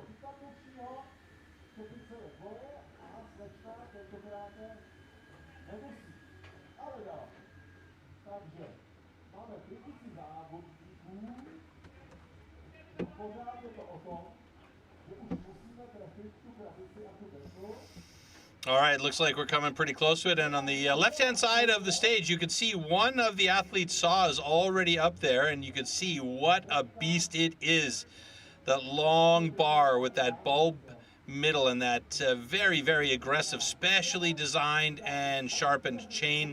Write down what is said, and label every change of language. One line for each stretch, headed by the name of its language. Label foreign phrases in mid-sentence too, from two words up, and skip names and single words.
Czech: Vypadnoušího, čepice je tvoje a slečna tentokrát nemusí. Ale dál. Takže máme 3000 závodníků. Pořád je to o tom, že už musíme trefit tu krabici a tu breku.
English: All right, looks like we're coming pretty close to it. And on the left-hand side of the stage, you can see one of the athlete's saws already up there, and you can see what a beast it is. that long bar with that bulb middle and that very, very aggressive, specially designed and sharpened chain.